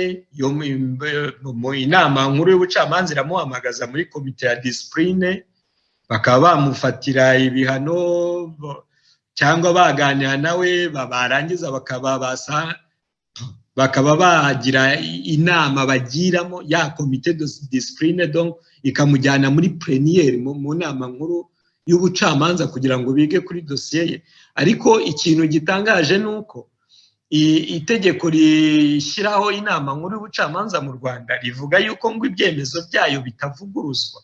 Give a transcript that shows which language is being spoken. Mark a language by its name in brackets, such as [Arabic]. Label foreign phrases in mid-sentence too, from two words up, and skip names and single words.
[Kinyarwanda] Mu inama nkuru y'ubucamanza iramuhamagaza muri komite ya discipline, bakaba bamufatira ibihano cyangwa baganira nawe, barangiza bakaba bagira inama bagiramo ya komite [French] de discipline, [Kinyarwanda] donc ikamujyana muri plénière mu nama nkuru y'ubucamanza kugira ngo bige kuri dosiye ye. Ariko ikintu gitangaje nuko itegeko rishyiraho inama nkuru y'ubucamanza mu Rwanda rivuga yuko ngo ibyemezo byayo bitavuguruzwa.